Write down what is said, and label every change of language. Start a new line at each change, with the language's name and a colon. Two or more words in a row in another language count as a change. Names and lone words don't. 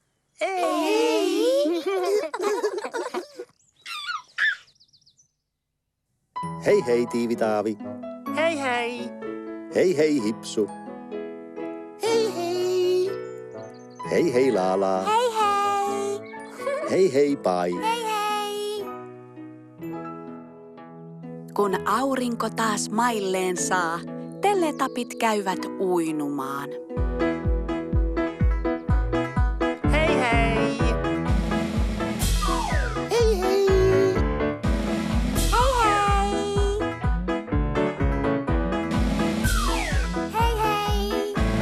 Finnish: Hei hei, Tiivi-Taavi. Hei hei. Hei hei, Hipsu. Hei hei. Hei hei, Laalaa. Hei hei. Hei hei, Pai. Hei hei. Kun aurinko taas mailleen saa, teletapit käyvät uinumaan. Hei hei. Hei hei. Hei hei. Hei hei.